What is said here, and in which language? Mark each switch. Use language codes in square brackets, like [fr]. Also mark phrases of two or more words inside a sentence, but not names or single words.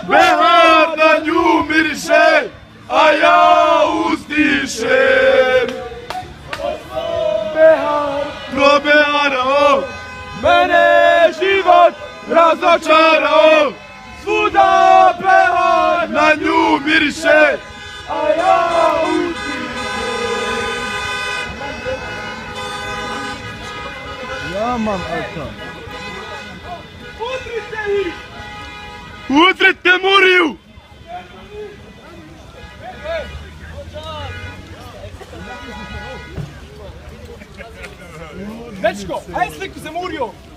[bs] Behar na nju miriše, a ja uzdišem! Behar Probeharao! mene život Razočarao! Svuda Behar Na nju miriše, a ja uzdišem! [de] Ja, Mann, Alter! [bs] Utrite ih! utrite Muriju! Dečko, aj sliku za Muriju!